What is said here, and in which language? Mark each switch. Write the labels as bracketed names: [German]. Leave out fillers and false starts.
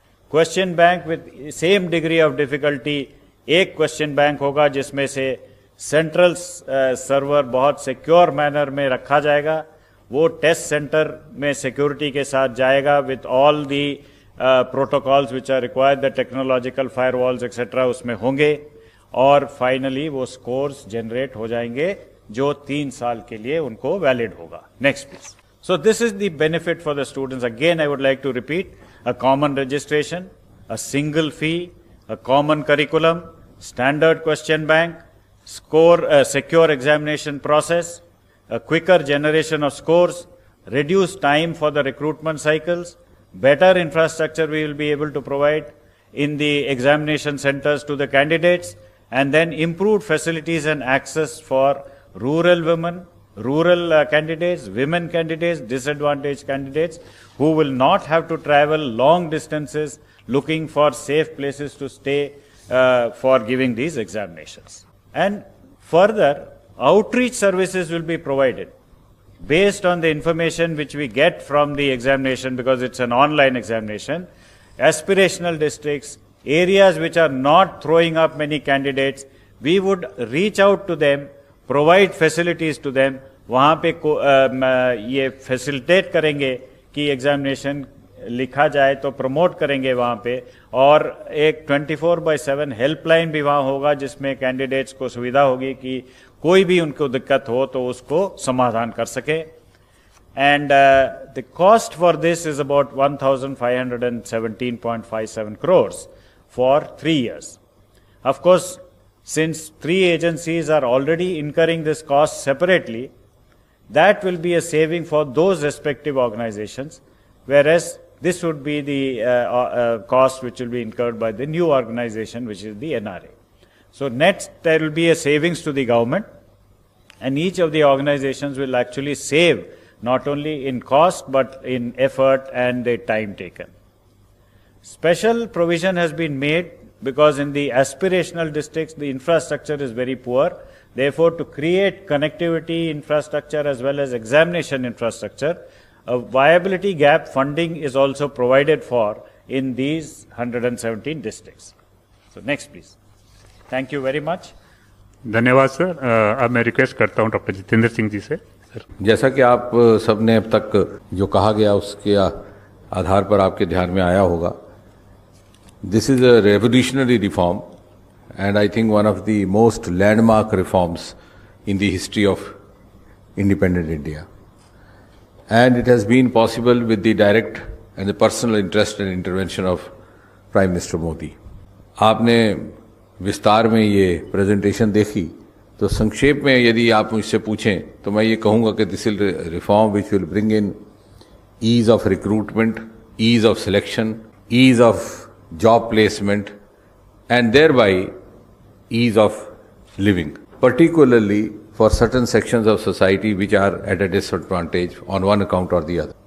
[English] Question bank with same degree of difficulty, [Hindi] एक question bank होगा जिसमें से central server बहुत secure manner में रखा जाएगा. वो test center में security के साथ जाएगा [English] with all the protocols which are required, the technological firewalls etc. [Hindi] उसमें होंगे, और फाइनली वो स्कोर्स जनरेट हो जाएंगे जो 3 साल के लिए उनको वैलिड होगा. [English] Next please. So this is the benefit for the students. Again I would like to repeat, a common registration, a single fee, a common curriculum, standard question bank, score secure examination process, a quicker generation of scores, reduced time for the recruitment cycles, better infrastructure we will be able to provide in the examination centers to the candidates, and then improved facilities and access for rural women, rural candidates, women candidates, disadvantaged candidates who will not have to travel long distances looking for safe places to stay for giving these examinations. And further, outreach services will be provided based on the information which we get from the examination, because it's an online examination. Aspirational districts, areas which are not throwing up many candidates, we would reach out to them, [Hindi] provide facilities to them, वहाँ पे ये facilitate करेंगे कि examination लिखा जाए तो promote करेंगे वहाँ पे, और एक 24/7 helpline भी वहाँ होगा जिसमें candidates को सुविधा होगी कि कोई भी उनको दिक्कत हो तो उसको समाधान कर सके. [English] And the cost for this is about 1,517.57 crores for 3 years. Of course, since 3 agencies are already incurring this cost separately, that will be a saving for those respective organizations, whereas this would be the cost which will be incurred by the new organization, which is the NRA. So net, there will be a savings to the government, and each of the organizations will actually save not only in cost but in effort and the time taken. Special provision has been made because in the aspirational districts the infrastructure is very poor. Therefore, to create connectivity infrastructure as well as examination infrastructure, a viability gap funding is also provided for in these 117 districts. So next please. Thank you very much. [Hindi] धन्यवाद sir. अब मैं request करता हूँ doctor Jitendra Singh ji से. जैसा कि आप सबने अब तक जो कहा गया उसके आधार पर आपके ध्यान में आया होगा, [English] This is a revolutionary reform and I think one of the most landmark reforms in the history of independent India. And it has been possible with the direct and the personal interest and intervention of Prime Minister Modi. [Hindi] आपने विस्तार में ये presentation देखी, तो संक्षेप में यदि आप मुझसे पूछें तो मैं ये कहूँगा कि [English] This is reform which will bring in ease of recruitment, ease of selection, ease of job placement, and thereby ease of living, particularly for certain sections of society which are at a disadvantage on one account or the other.